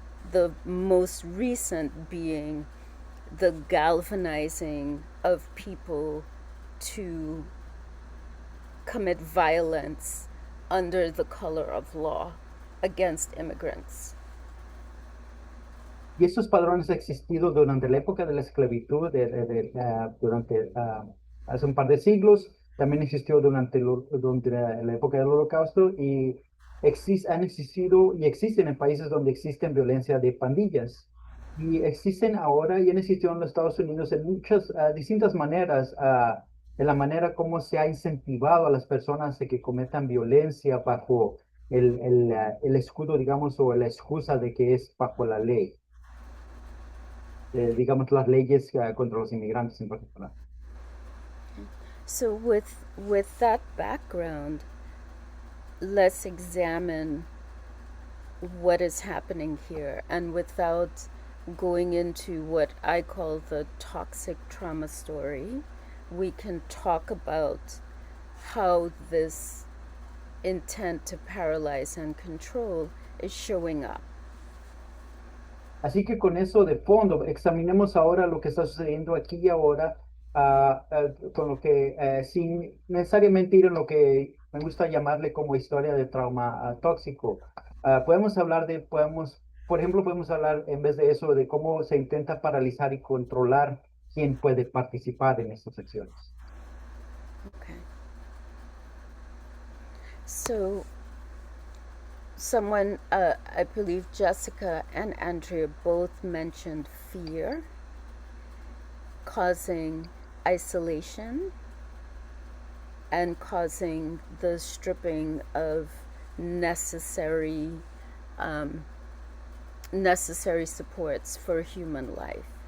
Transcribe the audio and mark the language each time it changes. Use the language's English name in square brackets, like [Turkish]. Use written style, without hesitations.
[English] The most recent being the galvanizing of people to commit violence under the color of law against immigrants. [Spanish] Y esos padrones han existido durante la época de la esclavitud, durante hace un par de siglos, también existió durante la época del Holocausto y han existido y existen en países donde existen violencia de pandillas. Y existen ahora y han existido en los Estados Unidos en muchas distintas maneras, de la manera como se ha incentivado a las personas de que cometan violencia bajo el escudo, digamos, o la excusa de que es bajo la ley. Digamos, las leyes contra los inmigrantes en particular. [English] So with that background, let's examine what is happening here, and without going into what I call the toxic trauma story, we can talk about how this intent to paralyze and control is showing up. [Spanish] Así que con eso de fondo, examinemos ahora lo que está sucediendo aquí y ahora, con lo que, sin necesariamente ir en lo que me gusta llamarle como historia de trauma tóxico. Podemos hablar por ejemplo, podemos hablar en vez de eso de cómo se intenta paralizar y controlar quién puede participar en estas secciones. [English] Okay. So, someone, I believe Jessica and Andrea both mentioned fear causing isolation and causing the stripping of necessary supports for human life.